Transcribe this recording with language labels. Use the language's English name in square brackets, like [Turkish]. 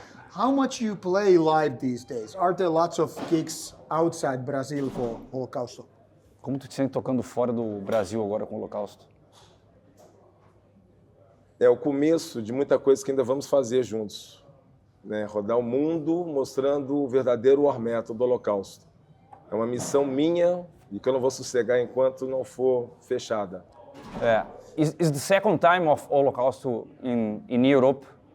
[English] How much you play live these days? Are there lots of gigs outside Brazil for Holocausto? [Portuguese] Como tu te sente tocando fora do Brasil agora com o Holocausto? É o começo de muita coisa que ainda vamos fazer juntos, né? Rodar o mundo mostrando o verdadeiro War Metal do Holocausto. É uma missão minha e que eu não vou sossegar enquanto não for fechada. [English] Is the second time of Holocausto in Europe.